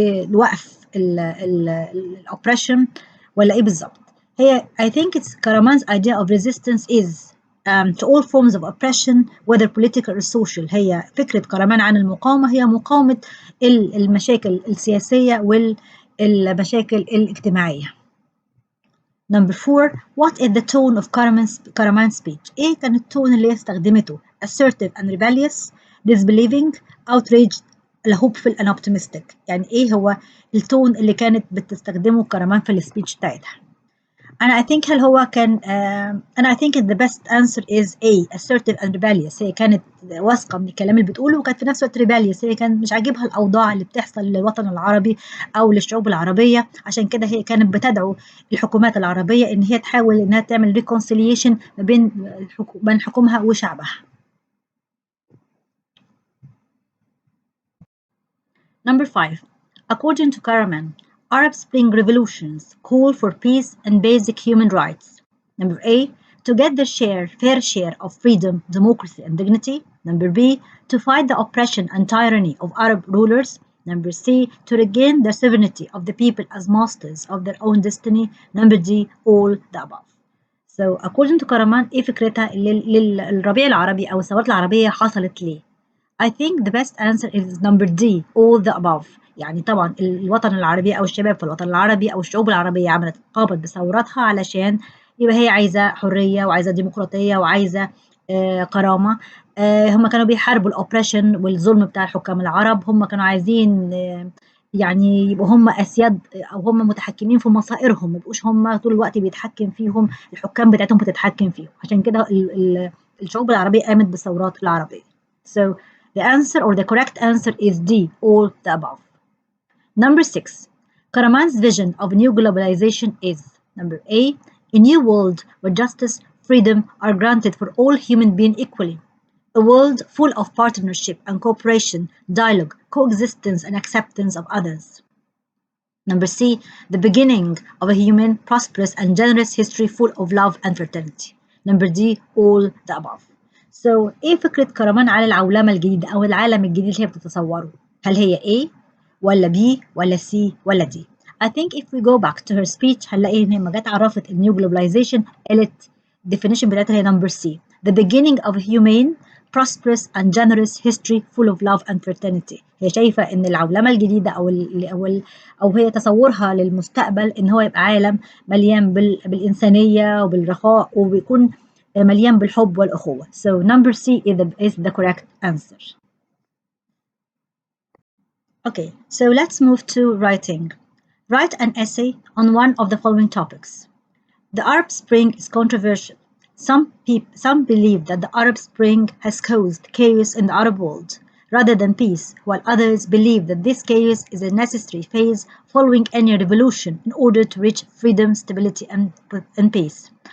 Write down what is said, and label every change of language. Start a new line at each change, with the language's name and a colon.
Arabic: لوقف الأوبريشن، ولا إيه بالظبط؟ هي
English: I think it's Karaman's idea of resistance is to all forms of oppression whether political or social.
Arabic: هي فكرة كرمان عن المقاومة هي مقاومة المشاكل السياسية والمشاكل الاجتماعية.
English: Number 4. What is the tone of Karaman's speech?
Arabic: إيه كان التون اللي استخدمته؟
English: Assertive and rebellious, disbelieving, outraged, hopeful and optimistic.
Arabic: يعني إيه هو التون اللي كانت بتستخدمه كرمان في السبيتش بتاعتها؟ أنا
English: I think
Arabic: هل هو كان أنا
English: I think the best answer is A, assertive and rebellious.
Arabic: هي كانت واثقة من الكلام اللي بتقوله وكانت في نفس الوقت rebellious. هي كانت مش عاجبها الأوضاع اللي بتحصل للوطن العربي أو للشعوب العربية، عشان كده هي كانت بتدعو الحكومات العربية إن هي تحاول إنها تعمل reconciliation ما بين حكومها وشعبها.
English: Number 5. According to Karaman, Arab Spring revolutions call for peace and basic human rights. Number A, to get their fair share of freedom, democracy and dignity. Number B, to fight the oppression and tyranny of Arab rulers. Number C, to regain the sovereignty of the people as masters of their own destiny. Number D, all the above. So according to Karaman,
Arabic: إيه فكرتها للربيع العربي أو الثورات العربية حصلت ليه؟
English: I think the best answer is number D, all the above.
Arabic: يعني طبعا الوطن العربي أو الشباب في الوطن العربي أو الشعوب العربية قامت بثوراتها علشان يبقى هي عايزة حرية وعايزة ديمقراطية وعايزة كرامة. هم كانوا بيحاربوا الأوبريشن والظلم بتاع الحكام العرب. هم كانوا عايزين يعني يبقوا هم أسياد أو هم متحكمين في مصائرهم، ما يبقوش هم طول الوقت بيتحكم فيهم الحكام بتاعتهم بتتحكم فيهم. عشان كده الشعوب العربية قامت بالثورات العربية.
English: So the answer or the correct answer is D, all the above. Number 6. Karaman's vision of new globalization is number A, a new world where justice, freedom are granted for all human beings equally. A world full of partnership and cooperation, dialogue, coexistence and acceptance of others. Number C, the beginning of a human, prosperous and generous history full of love and fraternity. Number D, all the above. So
Arabic: إيه فكرة كرمان على العولمة الجديدة أو العالم الجديد اللي هي بتتصوره؟ هل هي A ولا B ولا C ولا D؟
English: I think if we go back to her speech
Arabic: هنلاقي إن لما جت عرفت النيو globalization قالت definition بتاعتها هي
English: number C, the beginning of a humane, prosperous and generous history full of love and fraternity.
Arabic: هي شايفة إن العولمة الجديدة أو هي تصورها للمستقبل إن هو يبقى عالم مليان بالإنسانية وبالرخاء وبيكون مليان بالحب والأخوة.
English: So number C is the correct answer. Okay, so let's move to writing. Write an essay on one of the following topics. The Arab Spring is controversial. Some believe that the Arab Spring has caused chaos in the Arab world rather than peace, while others believe that this chaos is a necessary phase following any revolution in order to reach freedom, stability, and peace.